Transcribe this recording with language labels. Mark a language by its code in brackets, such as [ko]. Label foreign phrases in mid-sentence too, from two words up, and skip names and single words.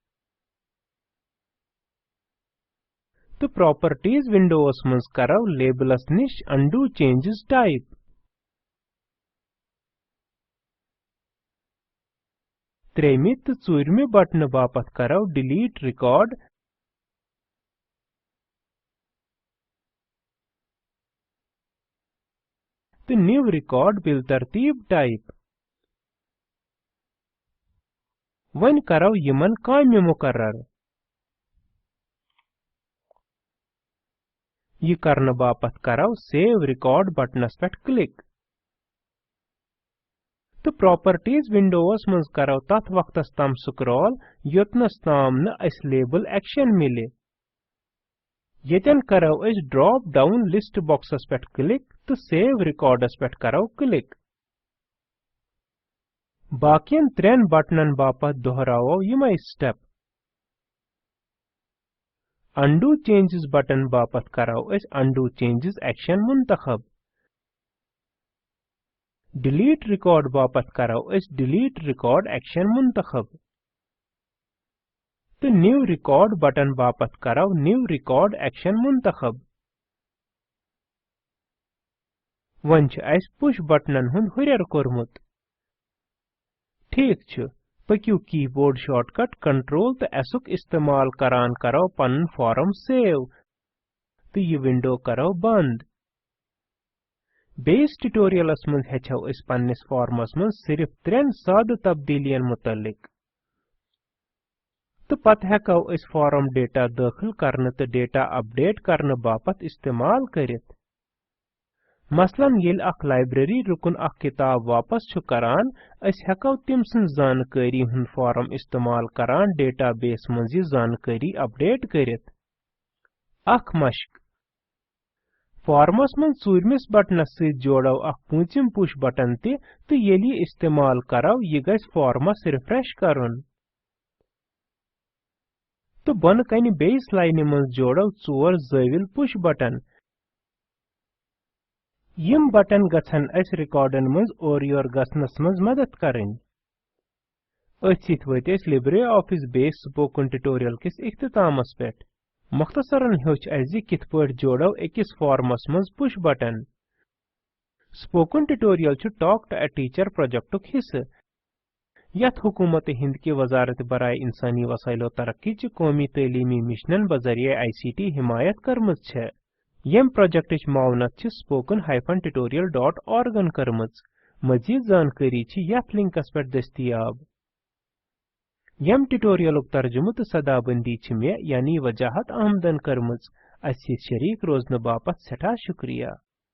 [ks] तो प्रॉपर्टीज विंडोस मज करो लेबलस निश [en] undo changes type [ks] त्रेमि तो चूरमि बटन बापत करो [en] delete record [ks] तो [en] new record [ks] बिल तरतीब टाइप वन करो यमन काम्य मुकर्रर यह करने बापत करो [en] save record buttons pe click [ks] तो [en] properties windows [ks] मज करो तथ वक्तस तम स्क्रॉल योतनस ताम न अस [en] label action [ks] मिले येतन करो अस [en] drop down list boxes [ks] पे क्लिक तो सेव रिकॉर्डस पे करो क्लिक बाकियन त्रेन बटनन बापत दोहराओ यमई स्टेप [en] undo changes button [ks] बापत करो अस [en] undo changes action [ks] मुंतखब [en] delete record [ks] बापत करो अस [en] delete record action [ks] मुंतखब तो [en] new record button [ks] बापत करो [en] new record action [ks] मुंतखब वन अस [en] push buttons [ks] हुंद हुरर कोरमुत ठीक छ पक्यू [en] keyboard shortcut control [ks] तो एसुक इस्तेमाल करान करो पन फॉर्म सेव तो यह विंडो करो बंद बेस ट्यूटोरियलस मज हेचो इस पन्निस फॉर्मस मज सिर्फ त्रेन साद तब्दीलियन मुतल्लिक तो पत हेको इस फॉर्म डेटा दाखिल करने तो डेटा अपडेट करने बापत इस्तेमाल करित मसलन येल अख लाइब्रेरी रुकन अख किताब वापस छु करान अस हेको तिम सन जानकारी हुन फॉर्म इस्तेमाल करान डेटाबेस मज यह जानकारी अपडेट करित अख मश्क फॉर्मस मन चूरमिस बटनस से जोड़ो अख पूंचिम [en] push button [ks] ते तो येली इस्तेमाल करो यह गस फॉर्मस रिफ्रेश करुन तो बन कन [en] base line [ks] मन जोड़ो चोर जविल [en] push button [ks] यम बटन गछन अस रिकॉर्डन मज और योर गसनस मज मदद करन असित वत लिब्रे ऑफिस बेस स्पोकन ट्यूटोरियल किस इख्तितामस पेट मुख्तसरन हेच अज किथ पट जोड़ो अकिस फॉर्मस मज [en] push button spoken tutorial [ks] छु [en] talk to a teacher [ks] प्रोजेक्टुक हिस्से यथ हुकूमत हिंद की वजारत बराए इंसानी वसाइलो तरक्की च कौमी तलीमी मिशनन बजरिए आईसीटी हिमायत करमज छे यम प्रोजेक्ट मावनत च spoken-tutorial.org करमज मजीद जानकारी छि यथ लिंकस पर दस्तियाब यम ट्यूटोरियलुक तर्जुमत सदाबंदी छि मे यानी वजाहत आमदन करमज अस शरीक रोजन बापत सठा शुक्रिया।